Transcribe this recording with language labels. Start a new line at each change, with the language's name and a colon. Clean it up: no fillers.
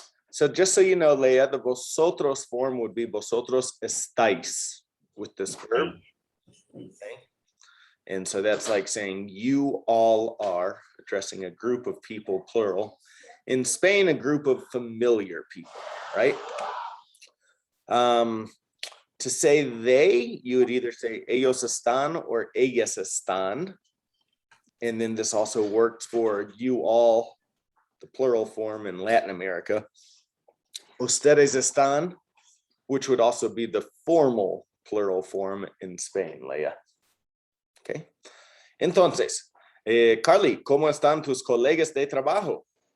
English: So just so you know, Leah, the vosotros form would be
Spanish: vosotros estáis
English: with this verb. Okay. And so that's like saying you all are, addressing a group of people, plural. In Spain, a group of familiar people, right? To say they, you would either say
Spanish: ellos están
English: or
Spanish: ellas están.
English: And then this also works for you all, the plural form in Latin America.
Spanish: Ustedes están,
English: which would also be the formal plural form in Spain, Leia. Okay.
Spanish: Entonces, Carly, ¿cómo están tus colegas de trabajo?